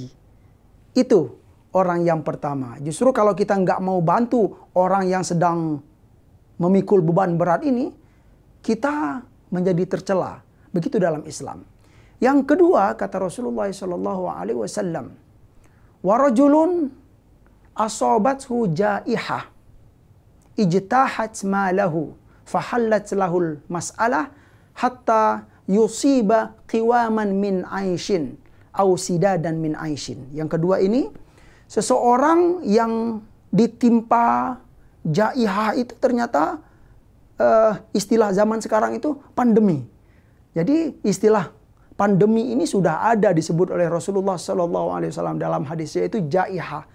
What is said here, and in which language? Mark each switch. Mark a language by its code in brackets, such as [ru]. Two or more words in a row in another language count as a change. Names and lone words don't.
[id] Itu orang yang pertama. Justru kalau kita nggak mau bantu orang yang sedang memikul beban berat ini, kita menjadi tercela. Begitu dalam Islam. Yang kedua, kata Rasulullah SAW, [ar] ورجل أصابته جائحة اجتاحت ماله فحلت له المسألة حتى يصيب قواما من عيش أو سدادا من عيش. [id] Yang kedua ini, seseorang yang ditimpa jaihah itu ternyata istilah zaman sekarang itu pandemi. Jadi istilah pandemi ini sudah ada disebut oleh Rasulullah SAW dalam hadisnya, itu jaihah.